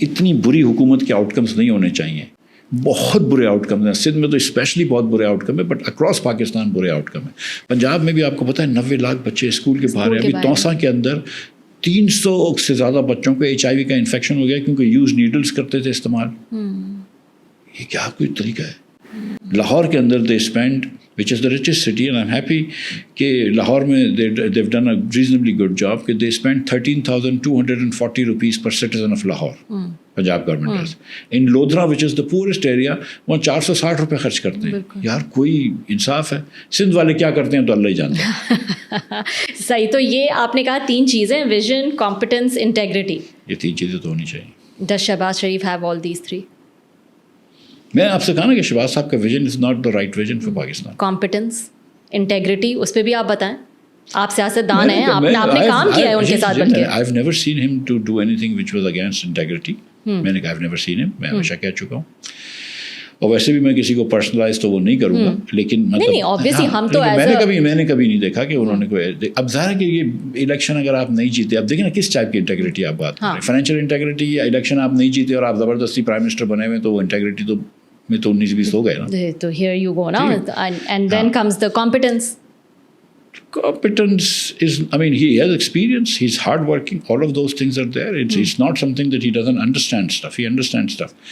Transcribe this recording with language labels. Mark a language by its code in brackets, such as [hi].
[ur] اتنی بری حکومت کے آؤٹ کمز نہیں ہونے چاہیے. بہت برے آؤٹ کم ہیں. سندھ میں تو اسپیشلی بہت برے آؤٹ کم ہے, [en] but across [ur] پاکستان برے آؤٹ کم ہے. پنجاب میں بھی آپ کو پتہ ہے 90 لاکھ بچے اسکول کے باہر ہیں. ابھی توسا کے اندر 300 سے زیادہ بچوں کو HIV کا انفیکشن ہو گیا کیونکہ [en] used needles [ur] کرتے تھے استعمال. یہ کیا کوئی طریقہ ہے؟ لاہور کے اندر [en] they spend which is the richest city and I'm happy [ur] کہ لاہور میں [en] they've done a reasonably good job کہ they spend 13,240 rupees per citizen of Lahore. Punjab government ہے. [ur] ان Lodhra [en] which is the poorest area [ur] وہاں 460 روپے خرچ کرتے ہیں. یار کوئی انصاف ہے؟ سندھ والے کیا کرتے ہیں تو اللہ ہی جانتا ہے. صحیح. تو یہ آپ نے کہا 3 چیزیں, ویژن, کمپٹنس, انٹیگریٹی. یہ 3 چیزیں تو ہونی چاہیے. [en] Does Shehbaz Sharif have all these 3? [ur] میں آپ سے کہا نا کہ شہباز صاحب کا [en] Vision is not the right vision for Pakistan. [ur] Competence, integrity, اس پہ بھی آپ بتائیں. آپ سیاست دان ہیں, آپ نے کام کیا ہے ان کے ساتھ بن کے. [en] I've never seen him to do anything which was against integrity. [ur] میں نے کہا [en] I've never seen him. [ur] میں ہمیشہ کہہ چکا ہوں. اور ویسے بھی میں کسی کو پرسنلائز تو وہ نہیں کروں گا, لیکن نہیں [en] obviously [ur] ہم تو میں نے کبھی نہیں دیکھا کہ انہوں نے کوئی. اب ظاہر ہے کہ یہ الیکشن اگر آپ نہیں جیتے, اب دیکھیں نا کس ٹائپ کی انٹیگریٹی آپ بات کر رہے ہیں. فائنینشیل انٹیگریٹی یا الیکشن آپ نہیں جیتے اور آپ زبردستی پرائم منسٹر بنے ہوئے, تو وہ انٹیگریٹی تو میں تو 19-20 ہو گئے نا. [en] تو here you go now and then comes the competence. Competence is, I mean, he has experience, he's hard working, all of those things are there. It's not something that he doesn't understand stuff, he understands stuff.